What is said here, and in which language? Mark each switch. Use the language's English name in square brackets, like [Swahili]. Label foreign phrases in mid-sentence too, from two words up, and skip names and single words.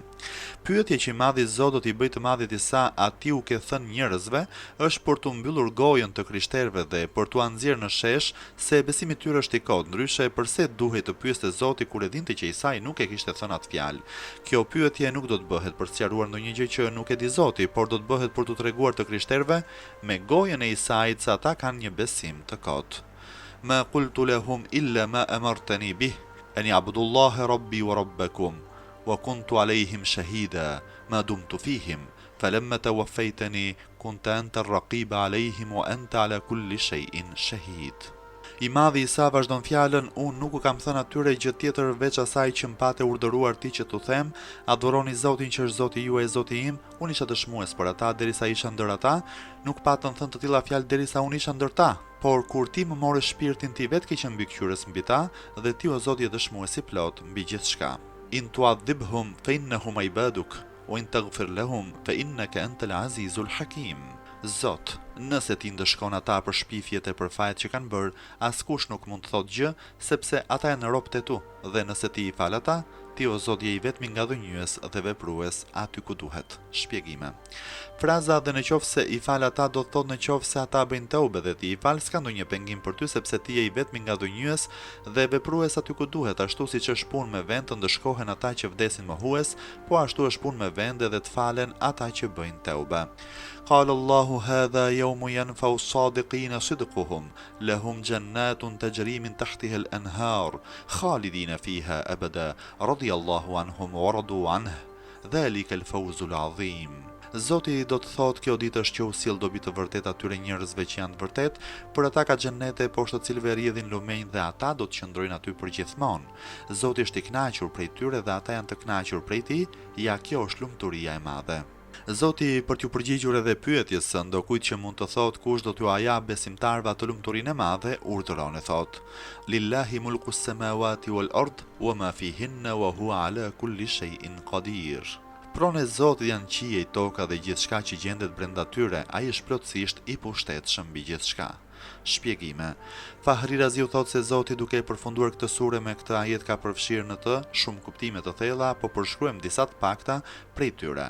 [Albanian] Pyetje që I madhi Zot do t'i bëjë të madhit Isa ati u ke thënë njerëzve është për t'u mbyllur gojën të krishterëve dhe për t'u nxjerrë në shesh se besimi I tyre është I kot, ndryshe përse duhej të pyeste Zoti kur e dinte që Isai nuk e kishte thënë atë fjalë. Kjo pyetje nuk do të bëhet për të sqaruar ndonjë gjë që nuk e di Zoti, por do të bëhet për t'u treguar të krishterëve me gojën e Isait se ata kanë një besim të kot. [Arabic] ما قلت لهم إلا ما أمرتني به أن اعبدوا الله ربي وربكم وكنت عليهم شهيدا ما دمت فيهم فلما توفيتني كنت أنت الرقيب عليهم وأنت على كل شيء شهيد. [Albanian] I madhi Isa vazhdon fjalën: "Unë nuk u kam thënë atyre gjë tjetër veç asaj që m'pate urdhëruar ti që t'u them, adhuroni Zotin që është Zoti juaj e Zoti im." Unë isha dëshmues për ata derisa isha ndër ata, nuk patën thënë të tilla fjalë derisa unë isha ndër ta. Por kur ti më morë shpirtin, ti vetë ke qenë mbikëqyrës mbi ta dhe ti o Zoti je dëshmues I plot mbi gjithçka. [Arabic] إن تعذبهم فإنهم عبادك وإن تغفر لهم فإنك أنت العزيز الحكيم. [Albanian] Zot, nëse ti ndëshkon ata për shpifjet e përfajt që kanë bërë, askush nuk mund të thotë gjë, sepse ata janë robët e tu, dhe nëse ti I fal ata, ti o Zot je I vetmi nga dhënjues dhe veprues aty ku duhet. Shpjegime. Fraza dhe në qoftë se I fal ata do të thotë në qoftë se ata bëjnë teube dhe ti I fal, s'ka ndonjë pengim për ty sepse ti je I vetmi nga dhënjues dhe veprues aty ku duhet, ashtu siç është punë me vend të ndëshkohen ata që vdesin mohues, po ashtu është punë me vend edhe të falen ata që bëjnë teube. [Arabic] قال الله هذا يوم ينفع الصادقين صدقهم لهم جنات تجري من تحتها الأنهار خالدين فيها أبدا رضي الله عنهم ورضوا عنه ذلك الفوز العظيم. [Albanian] Zoti do të thotë kjo ditë është që u sill dobi të vërtet atyre njerëzve që janë të vërtet, për ata ka xhenete poshtë të cilëve rrjedhin lumenj dhe ata do të qëndrojnë aty përgjithmonë. Zoti është I kënaqur prej tyre dhe ata janë të kënaqur prej tij, ja kjo është lumturia e madhe. Zoti për t'ju përgjigjur edhe pyetjes së ndokujt që mund të thotë kush do t'ju ajap besimtarve atë lumturinë e madhe, urdhëron e thotë: [Arabic] لله ملك السماوات والأرض وما فيهن وهو على كل شيء قدير. [Albanian] Pronë e Zotit janë qiej, toka dhe gjithçka që gjendet brenda tyre, ai është plotësisht I pushtetshëm mbi gjithçka. Shpjegime. Fahri Raziu thotë se Zoti duke përfunduar këtë sure me këtë ajet ka përfshirë në të shumë kuptime të thella, po përshkruajmë disa të pakta prej tyre.